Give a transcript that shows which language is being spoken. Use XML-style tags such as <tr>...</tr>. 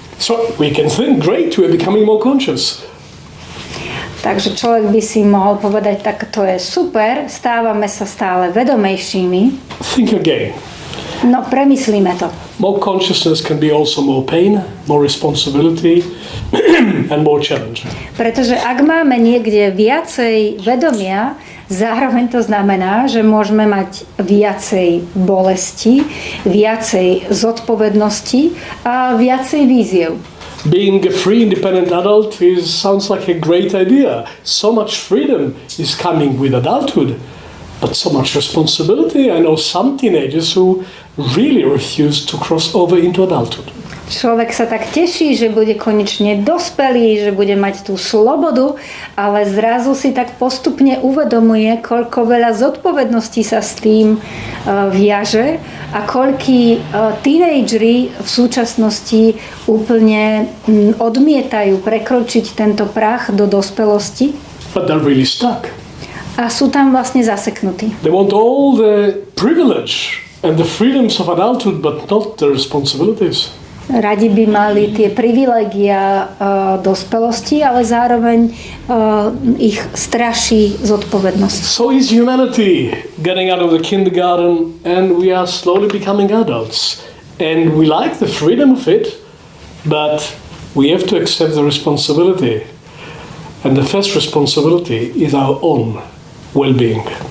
<en>So we can think, great, we are becoming more conscious.</en> <sk>Takže človek by si mohol povedať, tak to je super, stávame sa stále vedomejšími.</sk> <en>Think again.</en> <sk>No, premyslíme to.</sk> <en>More consciousness can be also more pain, more responsibility and more challenge.</en> <sk>Pretože ak máme niekde viacej vedomia, zároveň to znamená, že môžeme mať viacej bolesti, viacej zodpovednosti a viacej víziev.</sk> <en>Being a free, independent adult sounds like a great idea. So much freedom is coming with adulthood, but so much responsibility. I know some teenagers who really refuse to cross over into adulthood.</en> <sk>Človek sa tak teší, že bude konečne dospelý, že bude mať tú slobodu, ale zrazu si tak postupne uvedomuje, koľko veľa zodpovedností sa s tým viaže a koľkí tínejdžeri v súčasnosti úplne odmietajú prekročiť tento prach do dospelosti.</sk> <en>But they're really stuck.</en> <sk>A sú tam vlastne zaseknutí.</sk> <en>They want all the privilege and the freedoms of adulthood, but not the responsibilities.</en> <sk>Radi by mali tie privilégia dospelosti, ale zároveň ich straší zodpovednosť.</sk> <en>So is humanity getting out of the kindergarten, and we are slowly becoming adults. And we like the freedom of it, but we have to accept the responsibility. And the first responsibility is our own well-being.</en>